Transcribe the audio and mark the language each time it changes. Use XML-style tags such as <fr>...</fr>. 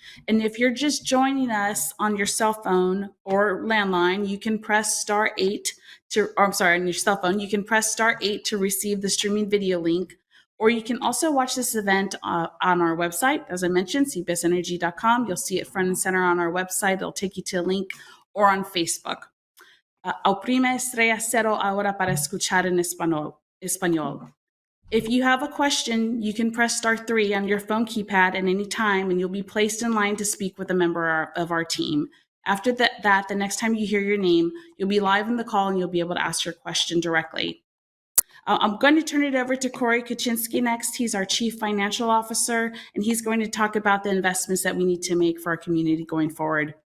<en>And if you're just joining us on your cell phone or landline, you can press star 8 on your cell phone, you can press star 8 to receive the streaming video link. Or you can also watch this event on our website, as I mentioned, cpsenergy.com. You'll see it front and center on our website. It'll take you to a link, or on Facebook.</en> <es>Oprime estrella cero ahora para escuchar en español.</es> <en>If you have a question, you can press star 3 on your phone keypad at any time, and you'll be placed in line to speak with a member of our team. After that, the next time you hear your name, you'll be live in the call and you'll be able to ask your question directly. I'm going to turn it over to Corey Kuczynski next. He's our Chief Financial Officer, and he's going to talk about the investments that we need to make for our community going forward.</en>